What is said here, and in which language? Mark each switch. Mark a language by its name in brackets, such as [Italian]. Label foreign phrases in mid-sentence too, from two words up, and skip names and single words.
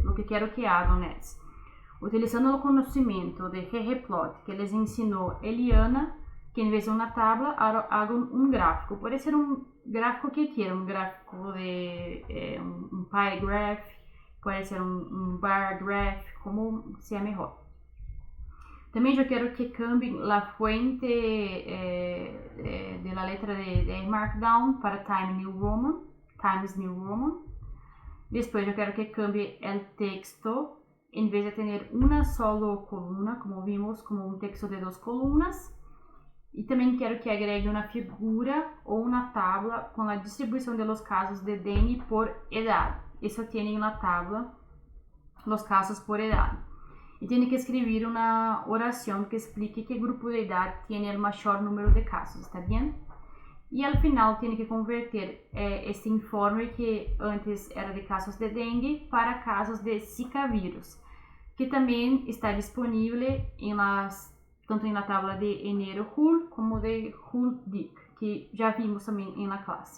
[Spanish] Lo que quiero que hagan es, utilizando el conocimiento de ggplot que les enseñó Eliana, que en vez de una tabla hagan un gráfico. Puede ser un gráfico que quieran, un gráfico de un [English] pie graph, [Spanish] puede ser un [English] bar graph, [Spanish] como sea mejor. [Portuguese] Também eu quero [Spanish] que cambie a fuente de la letra de Markdown para Times New Roman. Después [Portuguese] eu quero [Spanish] que cambie el texto, en vez de tener una solo columna, como vimos, como un texto de dos columnas. [Portuguese] E também quero que agregue uma figura ou uma tabla com a distribuição [Spanish] de los casos de DNI por edad. [Portuguese] Isso tem na tabla, [Spanish] los casos por edad. Y tiene que escribir una oración que explique qué grupo de edad tiene el mayor número de casos, ¿está bien? Y al final tiene que convertir este informe que antes era de casos de dengue para casos de Zika virus, que también está disponible tanto en la tabla de enero-julio como de julio-dic, que ya vimos también en la clase.